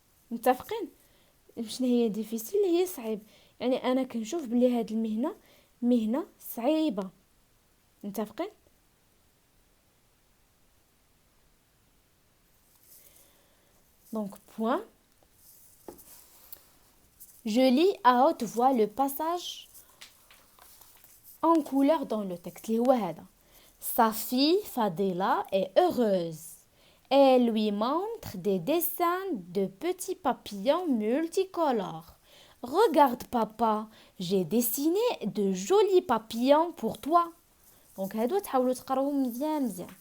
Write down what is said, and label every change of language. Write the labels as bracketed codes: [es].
[ar] متفقين شنو هي ديفيسيل هي صعيب يعني انا كنشوف بلي هاد المهنه مهنه صعيبه متفقين [fr] donc point je lis à haute voix le passage en couleur dans le texte [ar] اللي هو هذا [fr] sa fille Fadela est heureuse. Elle lui montre des dessins de petits papillons multicolores. Regarde papa, j'ai dessiné de jolis papillons pour toi. [ar] Donc هادو تحاولوا تقراوهم مزيان.